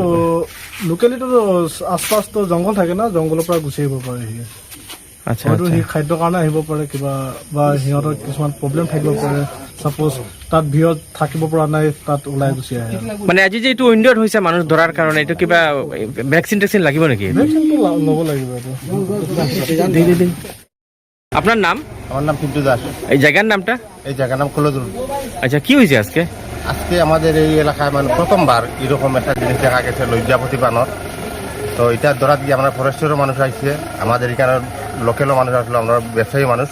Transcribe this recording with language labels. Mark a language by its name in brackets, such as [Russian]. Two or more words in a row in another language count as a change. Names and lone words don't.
[Assamese] লোকেলিটো আশপাশটো জংঘল থাকে না, জংঘলৰ পৰা গুচি আহিব পাৰে সি। আচ্ছা হয়তো আচ্ছা সি খাদ্যৰ কাৰণে আহিব পাৰে কিবা, বা সিহঁতৰ কিছুমান প্ৰব্লেম থাকিব পাৰে। ছাপ'জ তাত ভিৰত থাকিব পৰা নাই, তাত ওলাই গুচি আহে। মানে আজি যে এইটো উইণ্ডত হৈছে মানুহ ধৰাৰ কাৰণে এইটো কিবা ভেকচিন টেকচিন লাগিব নেকি? ভেকচিনটো ল'ব লাগিব এইটো। [Bangla] আপনার নাম? আমার নাম পিন্টু দাস। এই জায়গার নামটা? এই জায়গার নাম কলেজ রোড। আচ্ছা, কি হয়েছে আজকে? আজকে আমাদের এই এলাকায় মানে প্রথমবার এরকম একটা জিনিস দেখা গেছে, লজ্জাপতি বানর। তো এটা ধরাত গিয়ে আমরা ফরেস্টেরও মানুষ আসছে, আমাদের এখানে লোকেলও মানুষ আসলো, আমরা ব্যবসায়ী মানুষ।